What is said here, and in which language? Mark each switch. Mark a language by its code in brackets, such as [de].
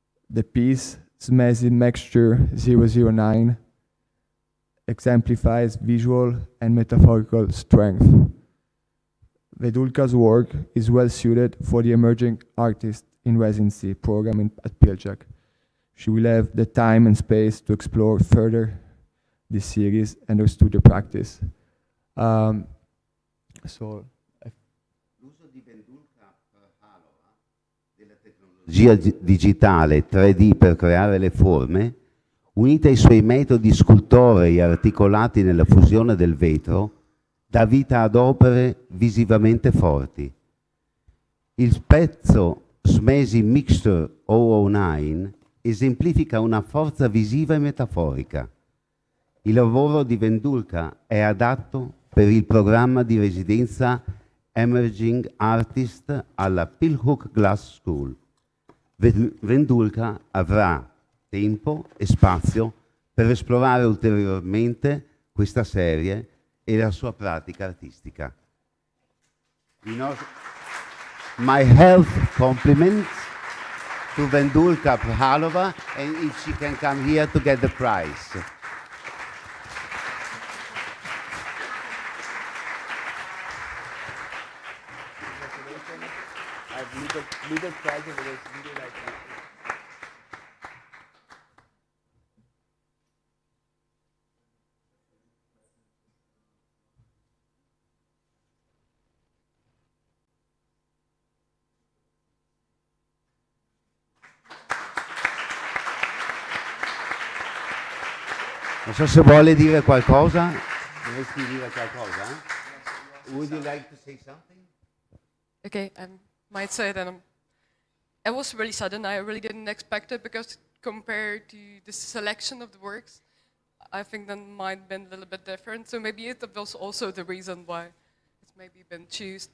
[en] The piece, Smesi Mixture 009, exemplifies visual and metaphorical strength. Vedulka's work is well suited for the emerging artist in residency program at Pilcher. She will have the time and space to explore further this series and her studio practice. [it] L'uso di Vendulka Prachlova della tecnologia digitale 3D per creare le forme, unita ai suoi metodi scultorei articolati nella fusione del vetro, dà vita ad opere visivamente forti. Il pezzo Smesi Mixture 009 esemplifica una forza visiva e metaforica. Il lavoro di Vendulka è adatto per il programma di residenza Emerging Artist alla Pilhook Glass School. Vendulka avrà tempo e spazio per esplorare ulteriormente questa serie e la sua pratica artistica. [en] My health compliments to Vendulka Prachlova, and if she can come here to get the prize. little project that is really like that. [it] Non so se vuole dire qualcosa. Dovresti dire qualcosa? [en] Would you like to say something? Okay, might say that it was really sudden. I really didn't expect it because compared to the selection of the works, I think that might have been a little bit different. So maybe it was also the reason why it's maybe been chosen.